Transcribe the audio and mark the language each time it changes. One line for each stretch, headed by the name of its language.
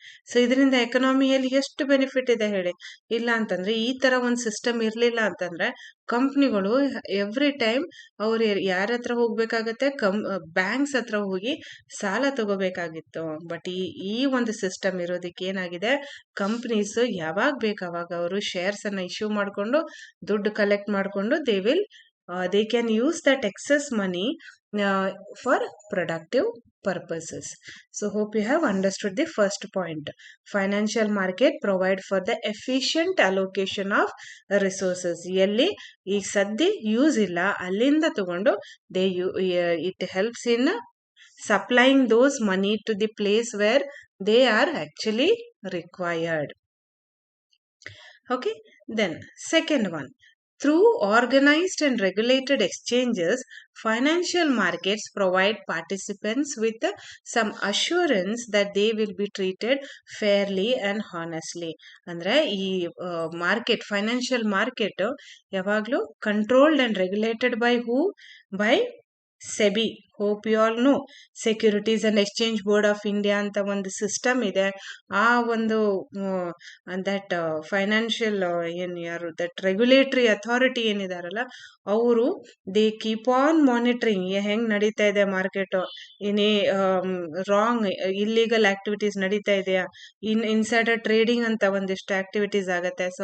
Kannada: So ಇದರಿಂದ ಎಕನಾಮಿಯಲ್ಲಿ ಎಷ್ಟು benefit ಇದೆ ಹೇಳಿ. ಇಲ್ಲ ಅಂತಂದ್ರೆ ಈ ತರ ಒಂದು ಸಿಸ್ಟಮ್ ಇರ್ಲಿಲ್ಲ ಅಂತಂದ್ರೆ ಕಂಪ್ನಿಗಳು ಎವ್ರಿ ಟೈಮ್ ಅವ್ರು ಯಾರ ಹತ್ರ ಹೋಗ್ಬೇಕಾಗತ್ತೆ, ಬ್ಯಾಂಕ್ಸ್ ಹತ್ರ ಹೋಗಿ ಸಾಲ ತಗೋಬೇಕಾಗಿತ್ತು. ಬಟ್ ಈ ಒಂದು ಸಿಸ್ಟಮ್ ಇರೋದಕ್ಕೆ ಏನಾಗಿದೆ, ಕಂಪ್ನೀಸ್ ಯಾವಾಗ ಬೇಕು ಅವಾಗ ಅವರು ಶೇರ್ಸ್ ಅನ್ನ ಇಶ್ಯೂ ಮಾಡ್ಕೊಂಡು ದುಡ್ಡು ಕಲೆಕ್ಟ್ ಮಾಡ್ಕೊಂಡು
English: they can use that excess money for productive purposes. So hope you have understood the first point. Financial market provide for the efficient allocation of resources.
Kannada: ಎಲ್ಲಿ ಈಗ ಸದ್ಯ ಯೂಸ್ ಇಲ್ಲ ಅಲ್ಲಿಂದ ತಗೊಂಡು
English: it helps in supplying those money to the place where they are actually required. Okay, then second one. Through organized and regulated exchanges, financial markets provide participants with some assurance that they will be treated fairly and honestly. ಅಂದ್ರೆ ಈ market, financial market ಯಾವಾಗಲೂ controlled and regulated by who? By SEBI. Hope you all know. Securities and exchange board of India
Kannada: ಅಂತ ಒಂದು system ಇದೆ. ಆ ಒಂದು that financial that regulatory authority ಏನಿದಾರಲ್ಲ, ಅವರು
English: they keep on monitoring
Kannada: ಹೆಂಗ್ ನಡೀತಾ ಇದೆ ಮಾರ್ಕೆಟ್, ಏನೇ ರಾಂಗ್ ಇಲ್ಲಿಗಲ್ ಆಕ್ಟಿವಿಟೀಸ್ ನಡೀತಾ ಇದೆಯಾ, ಇನ್ಸೈಡರ್ ಟ್ರೇಡಿಂಗ್ ಅಂತ ಒಂದಿಷ್ಟು ಆಕ್ಟಿವಿಟೀಸ್ ಆಗತ್ತೆ.